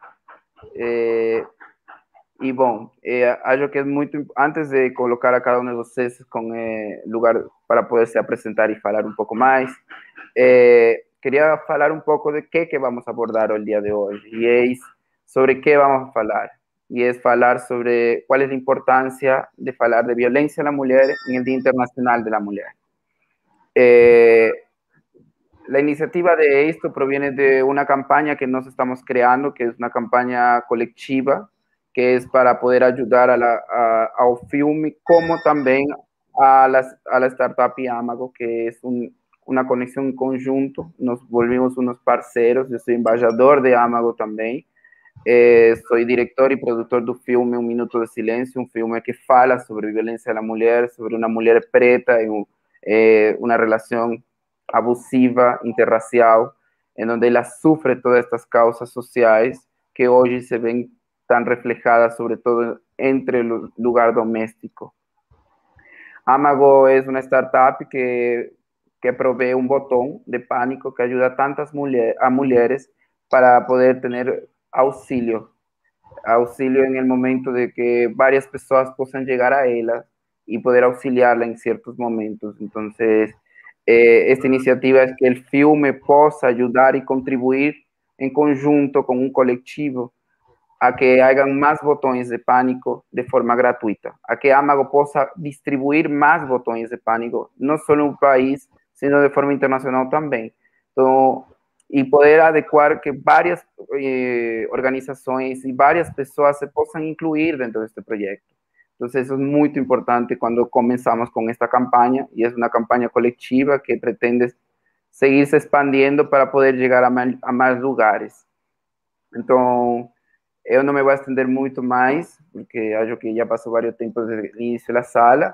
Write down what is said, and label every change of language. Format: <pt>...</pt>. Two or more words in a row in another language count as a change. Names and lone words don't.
<pt>e bom, acho que é muito, antes de colocar a cada um de vocês com lugar para poder se apresentar e falar um pouco mais, queria falar um pouco de que vamos abordar o dia de hoje, e é sobre que vamos falar, e é falar sobre qual é a importância de falar de violência à mulher no Dia Internacional da Mulher.</pt> <es>La iniciativa de esto proviene de una campaña que nos estamos creando, que es una campaña colectiva, que es para poder ayudar</es> <pt>ao filme,</pt> <es>como también a la startup Amago, que es una conexión en conjunto. Nos volvimos unos parceros. Yo soy embajador de Amago también. Soy director y productor</es> <pt>do filme</pt> <es>Un Minuto de Silêncio, un</es> <pt>filme que fala</pt> <es>sobre violencia a la mujer, sobre una mujer preta en una relación abusiva, interracial, en donde ela sufre todas estas causas</es> <pt>sociais que hoje</pt> <es>se ven tan reflejadas, sobre todo entre el lugar doméstico. Amago es una startup que provee un botón de pánico que ayuda a tantas mujeres para poder tener auxilio en el momento de que varias personas puedan llegar a ella y poder auxiliarla en ciertos momentos. Entonces, esta iniciativa es que el filme possa ayudar y contribuir en conjunto con un colectivo a que hagan más botones de pánico de forma gratuita, a que Amago possa distribuir más botones de pánico, no solo en un país, sino de forma internacional también. Entonces, y poder adecuar</es> <pt>que varias organizações e várias pessoas se possam incluir dentro deste projeto. Então, isso é muito importante quando começamos com esta campanha, e é uma campanha coletiva que pretende seguir se expandindo para poder chegar a mais lugares. Então, eu não me vou estender muito mais, porque acho que já passou vários tempos desde o início da sala.</pt>